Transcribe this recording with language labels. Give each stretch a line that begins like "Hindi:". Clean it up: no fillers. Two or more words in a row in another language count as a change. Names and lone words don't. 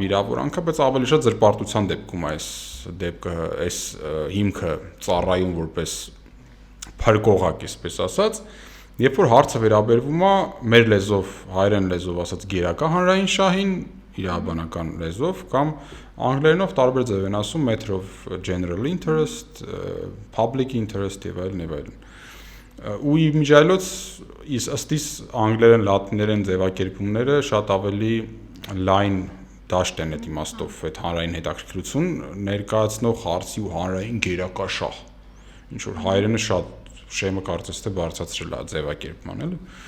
Armenian: վիրավորանքը, բայց ավելի շատ զրպարտության դեպքում է այս դեպքը, այս հիմքը ծառայում որպես փրկողակ, այսպես ասած, երբ որ հարցը վերաբերվում է մեր լեզվով, հայերեն լեզվով ասած գերակա հանրային շահին, իրավաբանական լեզվով կամ անգլերենով տարբեր ձև են ասում
English: matter of general interest, public interest
Armenian: եւ այլն եւ այլն։ Ու իմիջիայլոց ըստ իս անգլերեն լատիներեն ձևակերպումները շատ ավելի լայն դաշտ են այդ իմաստով այդ հանրային հետաքրքրություն ներկայացնող հարցի ու հանրային գերակա շահ։ Ինչ որ հայերենը շատ շեմը կարծես թե բարձրացրել է ձևակերպման, էլի։